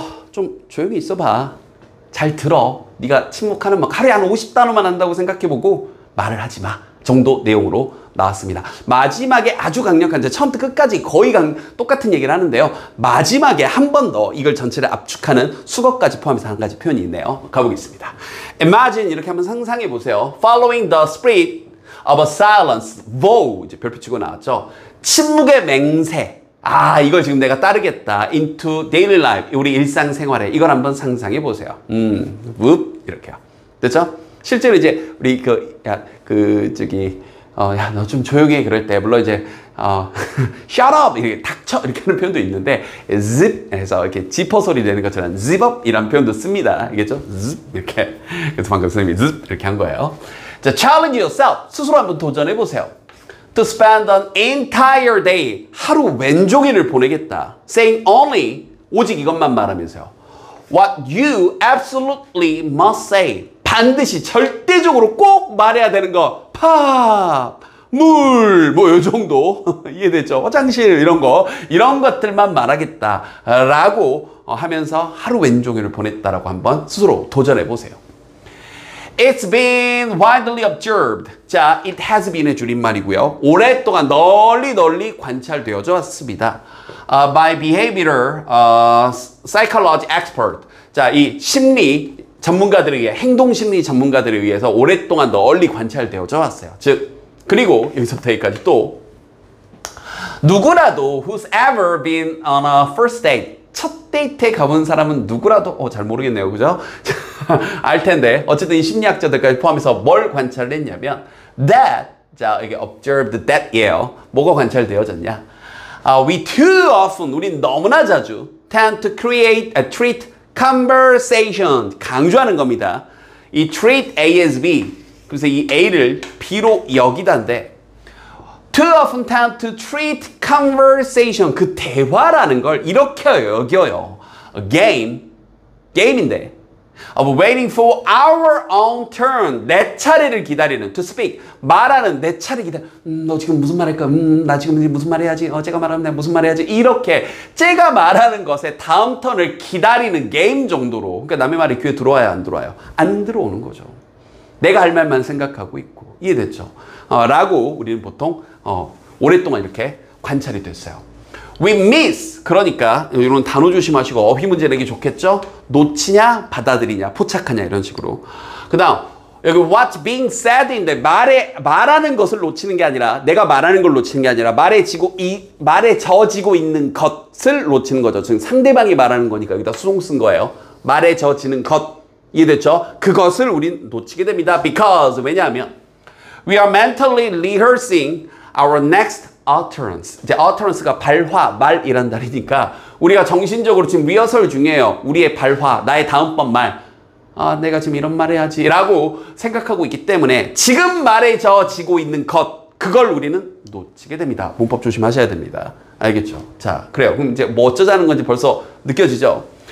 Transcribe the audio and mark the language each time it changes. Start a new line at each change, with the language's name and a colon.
Korean: 좀 조용히 있어봐. 잘 들어. 네가 침묵하는 막 하루에 한 50단어만 한다고 생각해보고 말을 하지 마. 정도 내용으로 나왔습니다. 마지막에 아주 강력한, 이제 처음부터 끝까지 거의 똑같은 얘기를 하는데요. 마지막에 한 번 더 이걸 전체를 압축하는 수거까지 포함해서 한 가지 표현이 있네요. 가보겠습니다. Imagine, 이렇게 한번 상상해 보세요.
English: Following the spirit of a silence, vow,
Korean: 이제 별표 치고 나왔죠. 침묵의 맹세. 이걸 지금 내가 따르겠다.
English: Into daily life,
Korean: 우리 일상생활에 이걸 한번 상상해 보세요. 이렇게요. 됐죠? 실제로 이제 우리 야, 너 좀 조용히 해. 그럴 때, 물론 이제,
English: shut up!
Korean: 이렇게 닥쳐! 이렇게 하는 표현도 있는데, zip! 해서 이렇게 지퍼 소리 내는 것처럼 zip up! 이란 표현도 씁니다. 알겠죠? zip! 이렇게. 그래서 방금 선생님이 zip! 이렇게 한 거예요. 자,
English: challenge yourself!
Korean: 스스로 한번 도전해 보세요.
English: To spend an entire day.
Korean: 하루 왼종일을 보내겠다.
English: Saying only,
Korean: 오직 이것만 말하면서요.
English: What you absolutely must say.
Korean: 반드시 절대적으로 꼭 말해야 되는 거. 팝, 물, 뭐 요 정도 이해됐죠? 화장실 이런 거, 이런 것들만 말하겠다라고 하면서 하루 왼종일을 보냈다라고 한번 스스로 도전해 보세요.
English: It's been widely observed.
Korean: 자, it has been의 줄임말이고요. 오랫동안 널리 관찰되어져 왔습니다.
English: By behavioral psychology expert.
Korean: 자, 이 심리 전문가들에 의해, 행동심리 전문가들에 의해서 오랫동안 널리 관찰되어져 왔어요. 즉, 그리고 여기서부터 여기까지 또 누구라도
English: who's ever been on a first date,
Korean: 첫 데이트에 가본 사람은 누구라도 잘 모르겠네요. 그죠? 알 텐데 어쨌든 이 심리학자들까지 포함해서 뭘 관찰을 했냐면 that, 자, 이게 observed that이에요. 뭐가 관찰되어졌냐?
English: We too often,
Korean: 우린 너무나 자주
English: tend to treat conversation,
Korean: 강조하는 겁니다. 이 treat A as B, 그래서 이 A를 B로 여기다인데
English: too often tend to treat conversation,
Korean: 그 대화라는 걸 이렇게 여겨요.
English: A game인데 of waiting for our own turn,
Korean: 내 차례를 기다리는,
English: to speak,
Korean: 말하는 내 차례 기다려. 너 지금 무슨 말 할까? 나 지금 무슨 말 해야지? 제가 말하면 내가 무슨 말 해야지? 이렇게 제가 말하는 것에 다음 턴을 기다리는 게임 정도로. 그러니까 남의 말이 귀에 들어와야 안 들어와요? 안 들어오는 거죠. 내가 할 말만 생각하고 있고. 이해됐죠? 라고 우리는 보통 오랫동안 이렇게 관찰이 됐어요.
English: We miss,
Korean: 그러니까 이런 단어 조심하시고 어휘 문제 내기 좋겠죠? 놓치냐, 받아들이냐, 포착하냐 이런 식으로. 그 다음 여기
English: what's being said
Korean: 인데 말하는 것을 놓치는 게 아니라, 내가 말하는 걸 놓치는 게 아니라 말에 져지고 있는 것을 놓치는 거죠. 지금 상대방이 말하는 거니까 여기다 수동 쓴 거예요. 말에 져지는 것. 이해됐죠? 그것을 우린 놓치게 됩니다.
English: Because,
Korean: 왜냐하면
English: we are mentally rehearsing our next utterance.
Korean: 이제 utterance가 발화, 말이란 단어니까 우리가 정신적으로 지금 리허설 중이에요. 우리의 발화, 나의 다음번 말. 내가 지금 이런 말 해야지 라고 생각하고 있기 때문에 지금 말에 져지고 있는 것, 그걸 우리는 놓치게 됩니다. 문법 조심하셔야 됩니다. 알겠죠? 자, 그래요. 그럼 이제 뭐 어쩌자는 건지 벌써 느껴지죠?